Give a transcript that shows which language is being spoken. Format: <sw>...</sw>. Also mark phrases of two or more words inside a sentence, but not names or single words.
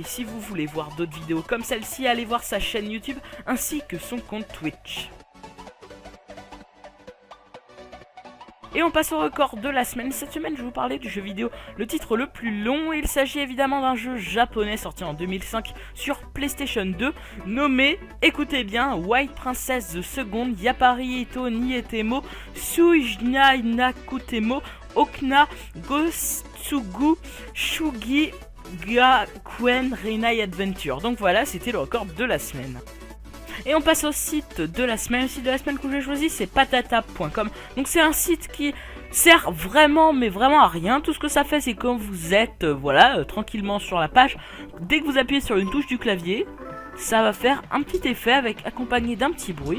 <fr>Si vous voulez voir d'autres vidéos comme celle-ci, allez voir sa chaîne YouTube ainsi que son compte Twitch. Et on passe au record de la semaine. Cette semaine, je vais vous parler du jeu vidéo, le titre le plus long. Il s'agit évidemment d'un jeu japonais sorti en 2005 sur PlayStation 2, nommé, écoutez bien, White Princess the Second Yapari Ito Nietemo Suijna Nakutemo Okna Gotsugu Shugi Gakuen Reinai Adventure. Donc voilà, c'était le record de la semaine. Et on passe au site de la semaine. Le site de la semaine que j'ai choisi, c'est patata.com. Donc c'est un site qui sert vraiment, mais vraiment à rien. Tout ce que ça fait, c'est quand vous êtes, voilà, tranquillement sur la page, dès que vous appuyez sur une touche du clavier, ça va faire un petit effet accompagné d'un petit bruit.</fr>